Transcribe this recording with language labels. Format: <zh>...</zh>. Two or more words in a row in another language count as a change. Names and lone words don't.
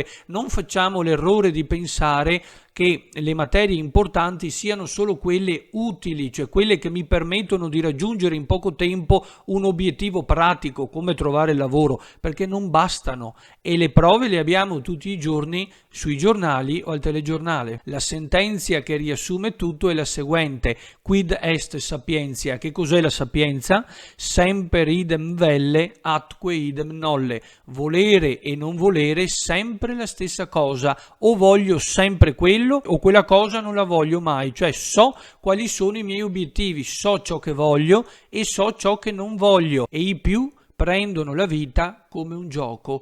<it>Non facciamo l'errore di pensare che le materie importanti siano solo quelle utili, cioè quelle che mi permettono di raggiungere in poco tempo un obiettivo pratico come trovare lavoro, perché non bastano e le prove le abbiamo tutti i giorni sui giornali o al telegiornale. La sentenza che riassume tutto è la seguente:</it> <la>quid est sapientia?</la> <it>Che cos'è la sapienza?</it> <la>Semper idem velle atque idem nolle.</la> <it>Volere e non volere sempre la stessa cosa, o voglio sempre quello o quella cosa non la voglio mai, cioè so quali sono i miei obiettivi, so ciò che voglio e so ciò che non voglio e i più prendono la vita come un gioco.</it>